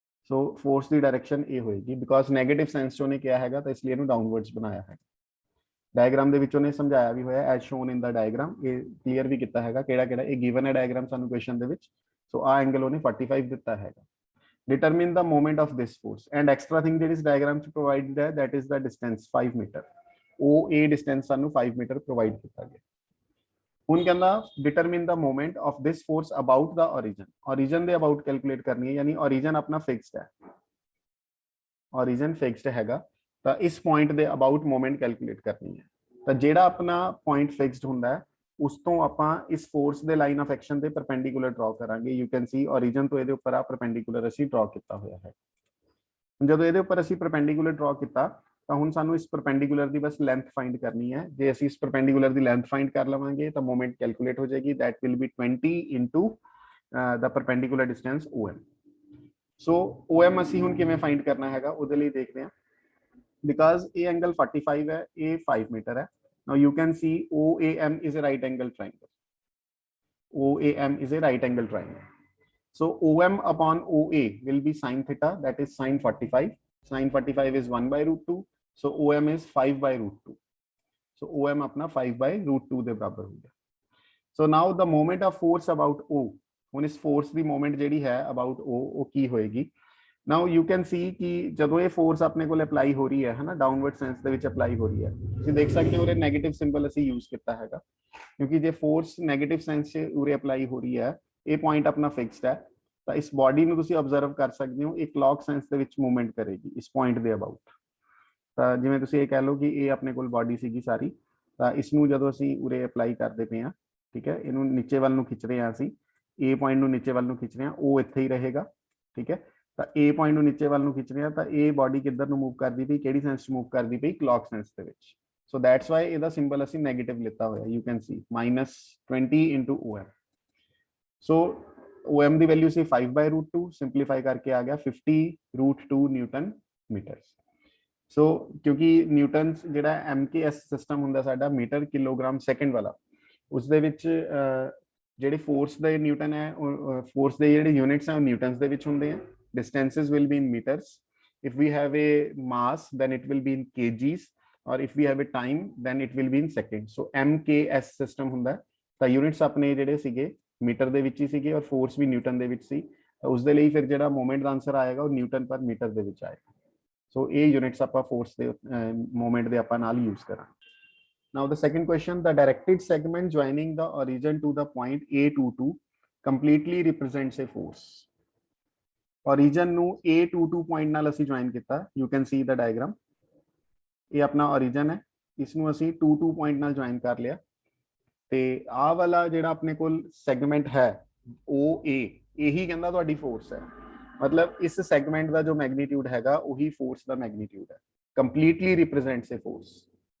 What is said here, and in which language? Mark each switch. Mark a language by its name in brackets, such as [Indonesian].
[Punjabi] ਸੋ force ਦੀ direction ਇਹ ਹੋਏਗੀ because negative sense ਚ ਉਹਨੇ ਕਿਹਾ ਹੈਗਾ ਤਾਂ ਇਸ ਲਈ ਇਹਨੂੰ ਡਾਊਨਵਰਡਸ ਬਣਾਇਆ ਹੈ। ਡਾਇਗਰਾਮ ਦੇ ਵਿੱਚ ਉਹਨੇ ਸਮਝਾਇਆ ਵੀ ਹੋਇਆ [English] as shown in the diagram, [Punjabi] ਇਹ ਕਲੀਅਰ ਵੀ ਕੀਤਾ ਹੈਗਾ ਕਿਹੜਾ ਕਿਹੜਾ ਇਹ ਗਿਵਨ ਹੈ ਡਾਇਗਰਾਮ ਸਾਨੂੰ ਕੁਐਸਚਨ ਦੇ ਵਿੱਚ। ਸੋ ਆ ਐਂਗਲ ਉਹਨੇ 45 ਦਿੱਤਾ ਹੈਗਾ। [English] Determine the moment of this force and extra thing that is diagram to provide there, that is the distance 5 meter. OA distance ਸਾਨੂੰ 5 meter provide [Punjabi] ਕੀਤਾ ਗਿਆ। ਹੁਣ ਕਹਿੰਦਾ [English] determine the moment of this force about the origin. [Punjabi] Origin ਦੇ about calculate ਕਰਨੀ ਹੈ ਯਾਨੀ origin ਆਪਣਾ fixed ਹੈ, origin fixed ਹੈਗਾ ਤਾਂ ਇਸ point ਦੇ about moment calculate ਕਰਨੀ ਹੈ। ਤਾਂ ਜਿਹੜਾ ਆਪਣਾ point fixed ਹੁੰਦਾ ਹੈ ਉਸ ਤੋਂ ਆਪਾਂ ਇਸ ਫੋਰਸ ਦੇ ਲਾਈਨ ਆਫ ਐਕਸ਼ਨ ਦੇ ਪਰਪੈਂਡੀਕੂਲਰ ਡਰਾ ਕਰਾਂਗੇ। [English] you can see [Punjabi] origin ਤੋਂ ਇਹਦੇ ਉੱਪਰ ਆ ਪਰਪੈਂਡੀਕੂਲਰ ਅਸੀਂ ਡਰਾ ਕੀਤਾ ਹੋਇਆ ਹੈ। ਜਦੋਂ ਇਹਦੇ ਉੱਪਰ ਅਸੀਂ ਪਰਪੈਂਡੀਕੂਲਰ ਡਰਾ ਕੀਤਾ ਤਾਂ ਹੁਣ ਸਾਨੂੰ ਇਸ ਪਰਪੈਂਡੀਕੂਲਰ ਦੀ ਬਸ ਲੈਂਥ ਫਾਈਂਡ ਕਰਨੀ ਹੈ। ਜੇ ਅਸੀਂ ਇਸ ਪਰਪੈਂਡੀਕੂਲਰ ਦੀ ਲੈਂਥ ਫਾਈਂਡ ਕਰ ਲਵਾਂਗੇ ਤਾਂ ਮੋਮੈਂਟ ਕੈਲਕੂਲੇਟ ਹੋ ਜਾਏਗੀ, [English] That will be 20 into the perpendicular distance OM। [Punjabi] So OM ਅਸੀਂ ਹੁਣ ਕਿਵੇਂ ਫਾਈਂਡ ਕਰਨਾ ਹੈਗਾ ਉਹਦੇ ਲਈ ਦੇਖਦੇ ਹਾਂ। ਬਿਕਾਜ਼ ਇਹ ਐਂਗਲ 45 ਹੈ, ਇਹ 5 ਮੀਟਰ ਹੈ। [English] Now you can see OAM is a right angle triangle. OAM is a right angle triangle. So OM upon OA will be sine theta, that is sine 45. Sine 45 is 1 by root 2. So OM is 5 by root 2. [Punjabi] So OM अपना 5 by root 2 ਦੇ ਬਰਾਬਰ ਹੋ ਗਿਆ। [English] So now the moment of force about O, [Punjabi] ਹੁਣ ਇਸ force ਦੀ moment ਜਿਹੜੀ ਹੈ about O ਉਹ ਕੀ ਹੋਏਗੀ। [English] Now you can see [Punjabi] ਕਿ ਜਦੋਂ ਇਹ ਫੋਰਸ ਆਪਣੇ ਕੋਲ ਅਪਲਾਈ ਹੋ ਰਹੀ ਹੈ ਨਾ ਡਾਊਨਵਰਡ ਸੈਂਸ ਦੇ ਵਿੱਚ ਅਪਲਾਈ ਹੋ ਰਹੀ ਹੈ, ਤੁਸੀਂ ਦੇਖ ਸਕਦੇ ਹੋ ਉਰੇ ਨੈਗੇਟਿਵ ਸਿੰਬਲ ਅਸੀਂ ਯੂਜ਼ ਕੀਤਾ ਹੈਗਾ ਕਿਉਂਕਿ ਜੇ ਫੋਰਸ ਨੈਗੇਟਿਵ ਸੈਂਸ 'ਚ ਉਰੇ ਅਪਲਾਈ ਹੋ ਰਹੀ ਹੈ ਇਹ ਪੁਆਇੰਟ ਆਪਣਾ ਫਿਕਸਡ ਹੈ ਤਾਂ ਇਸ ਬਾਡੀ ਨੂੰ ਤੁਸੀਂ ਆਬਜ਼ਰਵ ਕਰ ਸਕਦੇ ਹੋ ਇਹ ਕਲੌਕ ਸੈਂਸ ਦੇ ਵਿੱਚ ਮੂਵਮੈਂਟ ਕਰੇਗੀ ਇਸ ਪੁਆਇੰਟ ਦੇ ਅਬਾਊਟ। ਤਾਂ ਜਿਵੇਂ ਤੁਸੀਂ ਇਹ ਕਹਿ ਲਓ ਕਿ ਇਹ ਆਪਣੇ ਕੋਲ ਬਾਡੀ ਸੀਗੀ ਸਾਰੀ ਤਾਂ ਇਸ ਨੂੰ ਜਦੋਂ ਅਸੀਂ ਉਰੇ ਅਪਲਾਈ ਕਰਦੇ ਪਏ ਹਾਂ, ਠੀਕ ਹੈ, ਇਹਨੂੰ ਨੀਚੇ ਵੱਲ ਨੂੰ ਖਿੱਚ ਰਹੇ ਹਾਂ ਅਸੀਂ, ਇਹ ਪੁਆਇੰਟ ਨੂੰ ਨੀਚੇ ਵੱਲ ਨੂੰ ਖਿੱਚ ਰਹੇ ਹਾਂ, ਉਹ ਇੱਥੇ ਹੀ ਰਹੇਗਾ, ਠੀਕ ਹੈ। ਤਾਂ ਇਹ ਪੁਆਇੰਟ ਨੂੰ ਨੀਚੇ ਵੱਲ ਨੂੰ ਖਿੱਚ ਰਿਹਾ ਤਾਂ ਇਹ ਬਾਡੀ ਕਿੱਧਰ ਨੂੰ ਮੂਵ ਕਰਦੀ ਪਈ, ਕਿਹੜੀ ਸੈਂਸ 'ਚ ਮੂਵ ਕਰਦੀ ਪਈ, ਕਲੌਕ ਸੈਂਸ ਦੇ ਵਿੱਚ। [English] so that's why [Punjabi] ਇਹਦਾ ਸਿੰਬਲ ਅਸੀਂ ਨੈਗੇਟਿਵ ਲਿੱਤਾ ਹੋਇਆ, [English] you can see [Punjabi] -20 into OM। So OM ਦੀ value ਸੀ 5 by root 2, simplify ਕਰਕੇ ਆ ਗਿਆ 50 root 2 ਨਿਊਟਨ ਮੀਟਰ। ਸੋ ਕਿਉਂਕਿ ਨਿਊਟਨ ਜਿਹੜਾ MKS ਸਿਸਟਮ ਹੁੰਦਾ ਸਾਡਾ ਮੀਟਰ ਕਿਲੋਗ੍ਰਾਮ ਸੈਕਿੰਡ ਵਾਲਾ, ਉਸ ਦੇ ਵਿੱਚ ਜਿਹੜੇ ਫੋਰਸ ਦੇ ਨਿਊਟਨ ਹੈ ਫੋਰਸ ਦੇ ਜਿਹੜੇ ਯੂਨਿਟਸ ਹੈ ਉਹ ਨਿਊਟਨਸ ਦੇ ਵਿੱਚ ਹੁੰਦੇ ਆ। [English] Distances will be in meters. If we have a mass, then it will be in kgs, or if we have a time, then it will be in seconds. So MKS system ਹੁੰਦਾ [Punjabi] ਤਾਂ units ਆਪਣੇ ਜਿਹੜੇ ਸੀਗੇ metre ਦੇ ਵਿੱਚ ਹੀ ਸੀਗੇ ਔਰ force ਵੀ Newton ਦੇ ਵਿੱਚ ਸੀ, ਤਾਂ ਉਸ ਦੇ ਲਈ ਫਿਰ ਜਿਹੜਾ ਮੂਵਮੈਂਟ ਦਾ ਆਨਸਰ ਆਏਗਾ ਉਹ ਨਿਊਟਨ ਪਰ ਮੀਟਰ ਦੇ ਵਿੱਚ ਆਏਗਾ। ਸੋ ਇਹ ਯੂਨਿਟਸ ਆਪਾਂ ਫੋਰਸ ਦੇ ਮੂਵਮੈਂਟ ਦੇ ਆਪਾਂ ਨਾਲ ਯੂਜ਼ ਕਰਾਂਗੇ। [English] Now the second question, the directed segment joining the origin to the point A22 completely represents a force. [Punjabi] Origin ਨੂੰ A22 point ਨਾਲ ਅਸੀਂ join ਕੀਤਾ, [English] you can see the diagram. [Punjabi] ਇਹ ਆਪਣਾ origin ਹੈ, ਇਸ ਨੂੰ ਅਸੀਂ 22 point ਨਾਲ join ਕਰ ਲਿਆ, ਤੇ ਆਹ ਵਾਲਾ ਜਿਹੜਾ ਆਪਣੇ ਕੋਲ segment ਹੈ OA, ਇਹੀ ਕਹਿੰਦਾ ਤੁਹਾਡੀ force ਹੈ। ਮਤਲਬ ਇਸ segment ਦਾ ਜੋ magnitude ਹੈਗਾ ਉਹੀ force ਦਾ magnitude ਹੈ, [English] completely represents a force.